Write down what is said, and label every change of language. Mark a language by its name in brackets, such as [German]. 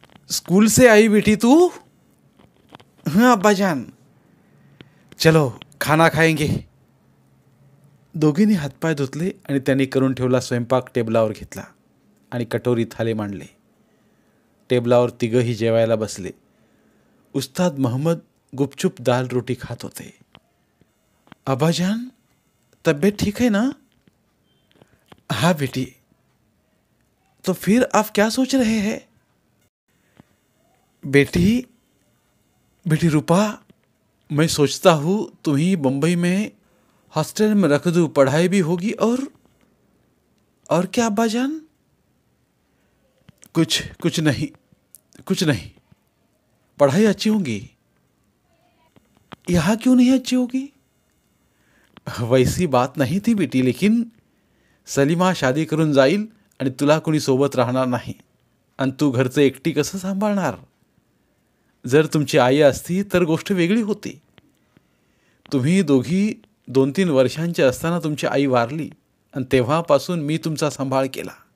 [Hindi] School से आई बेटी तू? हाँ अब्बाजान, चलो खाना खाएंगे. [Marathi] दोघींनी हातपाय धुतले आणि त्यांनी करून ठेवला स्वयंपाक टेबलावर घेतला आणि कटोरी थाले मांडले. टेबलावर तिघंही जेवायला बसले. उस्ताद महम्मद गुपचुप दाल रोटी खात होते. [Hindi] अब्बाजान, तबीयत ठीक है ना? हाँ बेटी. तो फिर आप क्या सोच रहे हैं? बेटी, बेटी रूपा, मैं सोचता हूँ तुम्हें बम्बई में हॉस्टल में रख दूँ, पढ़ाई भी होगी और क्या अब्बाजान? कुछ नहीं, कुछ नहीं. पढ़ाई अच्छी होगी. यहाँ क्यों नहीं अच्छी होगी? वैसी बात नहीं थी बेटी, लेकिन सलीमा शादी [Marathi] करून जाईल आणि तुला कोणी सोबत राहणार नाही आणि तू घरचं एकटी कसं सांभाळणार? जर तुमची आई असती तर गोष्ट वेगळी होती. तुम्ही दोघी 2-3 वर्षांचे असताना तुमची आई वारली आणि तेव्हापासून मी तुमचा सांभाळ केला.